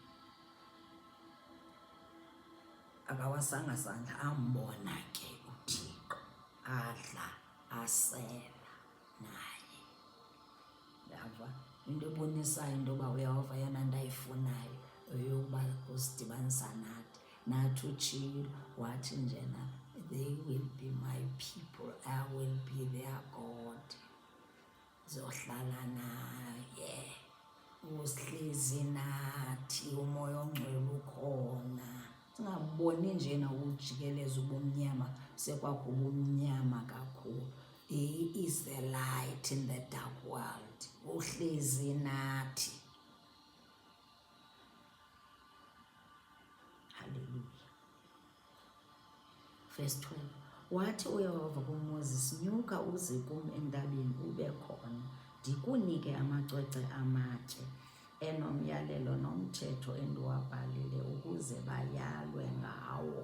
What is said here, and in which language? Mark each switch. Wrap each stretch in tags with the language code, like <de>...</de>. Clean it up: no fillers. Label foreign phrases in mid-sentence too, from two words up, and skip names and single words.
<xh>Akawasanga sandla, ambona ke uThixo, adla asela naye. Yava into ebonisayo into yoba uYehova yena nto ayifunayo eyokuba usidibanisa nathi utshilo wathi njena,</xh> <en>they will be my people, I will be their God.</en> <xh>Zohlala naye, usihlezi nathi, umoya ongcwele ukhona. Singaboni njena ukujikeleza ubumnyama, sekwakuba umnyama kakhulu.</xh> <en>He is the light in the dark world.</en> <xh>Uhlezi nathi. Hallelujah. Verse 12, wathi uYehova kuMoses, nyuka uze kum entabeni ube khona, ndikunike amacwecwe amatshe enomyalelo nomthetho endiwabhalile ukuze bayalwe ngawo.</xh>